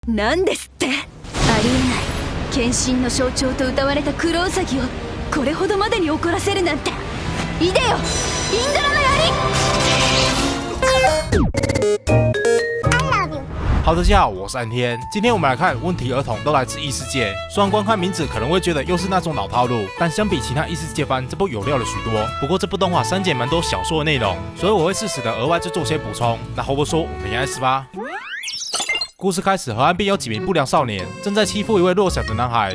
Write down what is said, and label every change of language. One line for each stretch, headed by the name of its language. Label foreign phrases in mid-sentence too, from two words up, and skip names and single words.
Japanese: なんですって？ありえない。献身の象徴と謳われたクロウサギをこれほどまでに怒らせるなんて。いでよ、インドラの槍！
Chinese: 好，大家好，我是安天。今天我们来看问题儿童都来自异世界。虽然光看名字可能会觉得又是那种老套路，但相比其他异世界番，这部有料了许多。不过这部动画删减蛮多小说的内容，所以我会适时的额外制作些补充。那话不说，我们开始吧。故事开始，河岸边有几名不良少年正在欺负一位弱小的男孩。